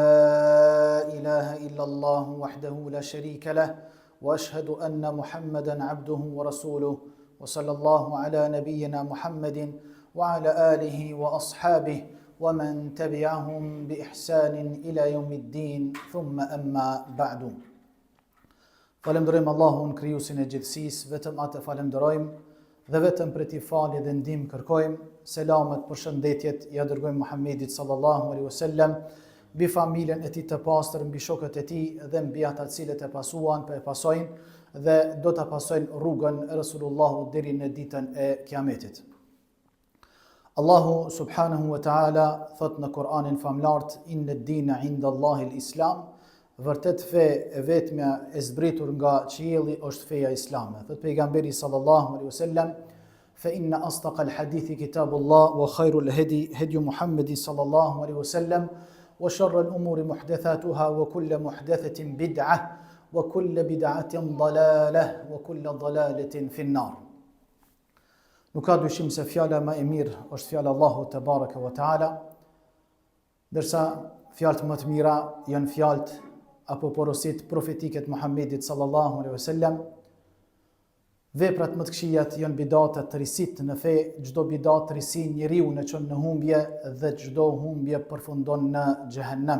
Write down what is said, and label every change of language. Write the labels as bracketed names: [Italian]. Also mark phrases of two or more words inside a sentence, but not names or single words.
[Arabic] إله إلا الله وحده لا شريك له وأشهد أن محمدا عبده ورسوله وصلى الله على نبينا محمد وعلى آله وأصحابه ومن تبعهم بإحسان إلى يوم الدين ثم أما بعد. [Albanian] Falenderojmë Allahun krijuesin e gjithësisë, vetëm atë falenderojmë dhe vetëm për t'i falje dhe ndihmë kërkojmë. Selamet, përshëndetjet ja dërgojmë Muhammedit [Arabic] صلى الله عليه وسلم, [Albanian] mbi familjen e tij të pastër, mbi shokët e tij dhe mbi ata të cilët e pasuan, e pasojnë dhe do ta pasojnë rrugën e Resulullahut deri në ditën e Kiametit. [Arabic] الله سبحانه وتعالى [Albanian] thot në Kur'anin famlart: [Arabic] إن الدين عند الله الإسلام. [Albanian] Vërtet fe e vetmja e zbritur nga qielli është feja islame. Thot pejgamberi [Arabic] صلى الله عليه وسلم فإن أصدق الحديث كتاب الله وخير الهدي هدي محمد صلى الله عليه وسلم وشر الأمور محدثاتها وكل محدثة بدعة وكل بدعة ضلالة وكل ضلالة في النار. [Albanian] Nuk ka dyshim se fjala më e mirë është fjala [Arabic] الله تبارك وتعالى, [Albanian] ndërsa fjalët më të mira janë fjalët apo porosit profetike të Muhammedit [Arabic] صلى الله عليه وسلم. [Albanian] Veprat më të këqija janë bidatat të risit në fe, çdo bidat të risin njeriu në çon në humbje dhe çdo humbje përfundon në xhehenem.